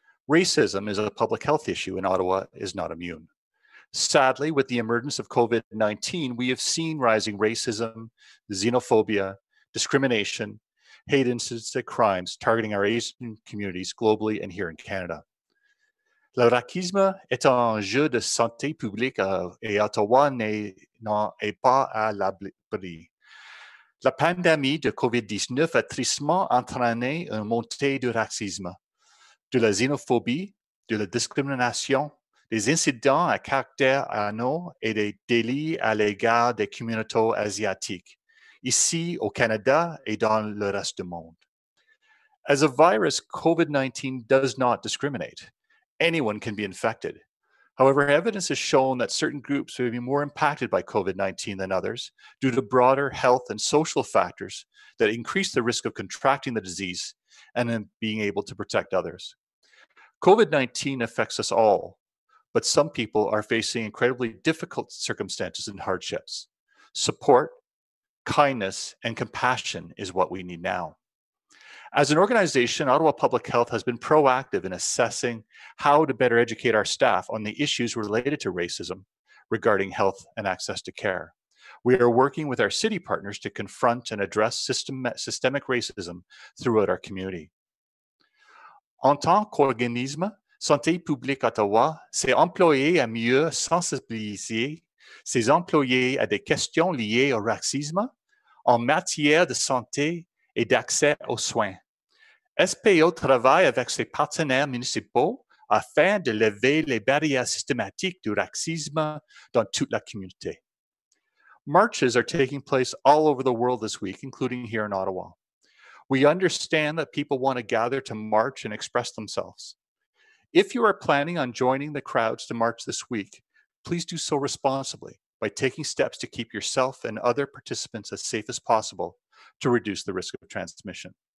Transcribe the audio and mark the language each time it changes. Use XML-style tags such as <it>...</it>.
<en>Racism is a public health issue, and Ottawa is not immune. Sadly, with the emergence of COVID-19, we have seen rising racism, xenophobia, discrimination, hate incidents, crimes targeting our Asian communities globally and here in Canada.</en> <fr>Le racisme est un enjeu de santé publique et Ottawa n'en est pas à l'abri. La pandémie de COVID-19 a tristement entraîné une montée du racisme, de la xénophobie, de la discrimination, des incidents à caractère haineux et des délits à l'égard des communautés asiatiques, ici au Canada et dans le reste du monde.</fr> <en>As a virus, COVID-19 does not discriminate. Anyone can be infected. However, evidence has shown that certain groups may be more impacted by COVID-19 than others due to broader health and social factors that increase the risk of contracting the disease and then being able to protect others. COVID-19 affects us all, but some people are facing incredibly difficult circumstances and hardships. Support, kindness, and compassion is what we need now. As an organization, Ottawa Public Health has been proactive in assessing how to better educate our staff on the issues related to racism regarding health and access to care. We are working with our city partners to confront and address systemic racism throughout our community.</en> <fr>En tant qu'organisme, Santé publique Ottawa s'est employé à mieux sensibiliser ses employés à des questions liées au racisme en matière de santé et d'accès aux soins. SPO travaille avec ses partenaires municipaux afin de lever les barrières systématiques du racisme dans toute la communauté.</fr> <en>Marches are taking place all over the world this week, including here in Ottawa. We understand that people want to gather to march and express themselves. If you are planning on joining the crowds to march this week, please do so responsibly by taking steps to keep yourself and other participants as safe as possible to reduce the risk of transmission.</en>